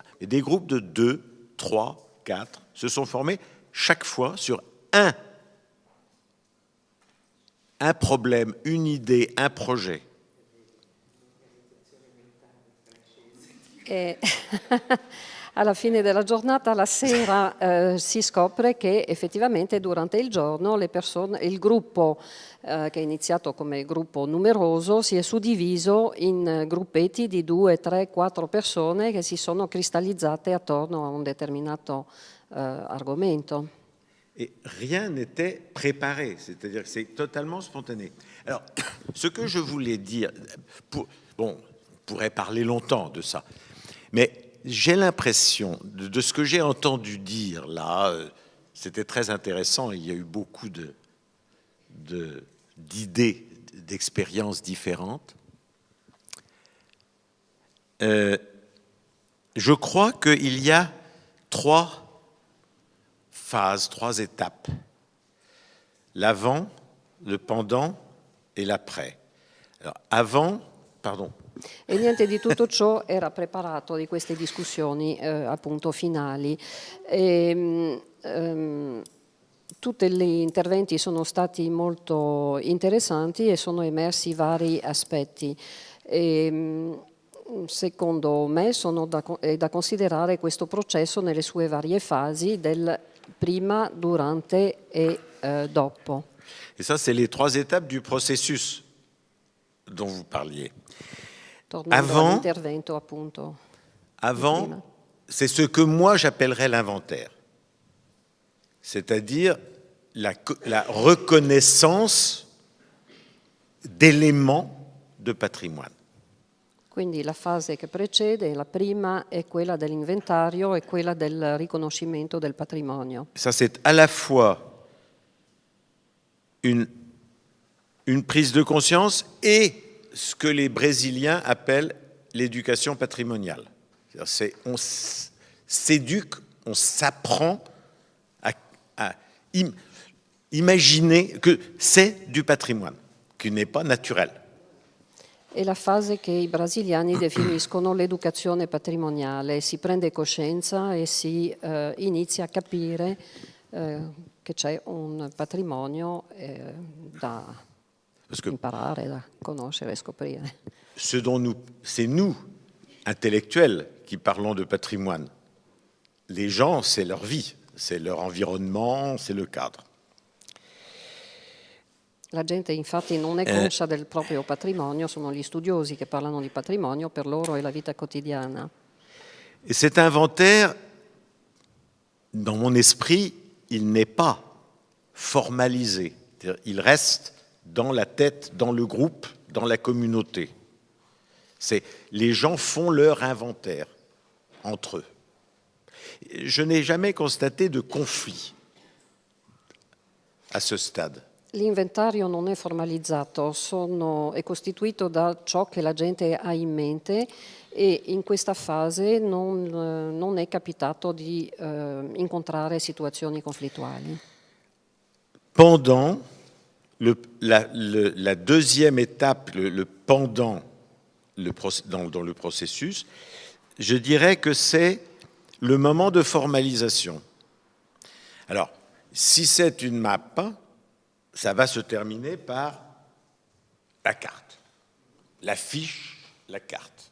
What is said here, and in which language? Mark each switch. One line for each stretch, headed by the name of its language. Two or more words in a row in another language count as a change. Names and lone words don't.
French: Et des groupes de 2, 3, 4 se sont formés chaque fois sur un problème, une idée, un projet.
Italian: E alla fine della giornata, la sera, si scopre che effettivamente durante il giorno il gruppo che è iniziato come gruppo numeroso si è suddiviso in gruppetti di 2, 3, 4 persone che si sono cristallizzate attorno a un determinato argomento.
French: Et rien n'était préparé, c'est-à-dire que c'est totalement spontané. Alors, ce que je voulais dire, on pourrait parler longtemps de ça, mais j'ai l'impression, de ce que j'ai entendu dire là, c'était très intéressant, il y a eu beaucoup d'idées, d'expériences différentes. Je crois qu'il y a 3 phases, 3 étapes. L'avant, le pendant et l'après. Alors, avant, pardon.
Italian: E niente di tutto ciò era preparato di queste discussioni appunto finali. Tutti gli interventi sono stati molto interessanti e sono emersi vari aspetti. Secondo me è da considerare questo processo nelle sue varie fasi del prima, durante e dopo.
French: Et ça, c'est les 3 étapes du processus dont vous parliez.
Italian: Tornando all'intervento, appunto.
French: Avant, c'est ce que moi j'appellerais l'inventaire, c'est-à-dire la reconnaissance d'éléments de patrimoine.
Italian: Quindi la fase che precede, la prima, è quella dell'inventario e quella del riconoscimento del patrimonio.
French: Ça, c'est à la fois une prise de conscience et ce que les Brésiliens appellent l'éducation patrimoniale. On s'éduque, on s'apprend à imaginer que c'est du patrimoine, qui n'est pas naturel.
Italian: È la fase che i brasiliani definiscono l'educazione patrimoniale, si prende coscienza e si inizia a capire che c'è un patrimonio da imparare, da conoscere e scoprire.
French: C'est nous, intellectuels, qui parlons de patrimoine. Les gens, c'est leur vie, c'est leur environnement, c'est le cadre.
Italian: La gente infatti non è conscia del proprio patrimonio, sono gli studiosi che parlano di patrimonio, per loro è la vita quotidiana.
French: Et cet inventaire, dans mon esprit, il n'est pas formalisé. Il reste dans la tête, dans le groupe, dans la communauté. Les gens font leur inventaire entre eux. Je n'ai jamais constaté de conflit à ce stade.
Italian: L'inventario non è formalizzato, è costituito da ciò che la gente ha in mente e in questa fase non è capitato di incontrare situazioni conflittuali.
French: Pendant la deuxième étape, le pendant dans le processus, je dirais que c'est le moment de formalisation. Alors, si c'est une map, ça va se terminer par la carte, la fiche, la carte.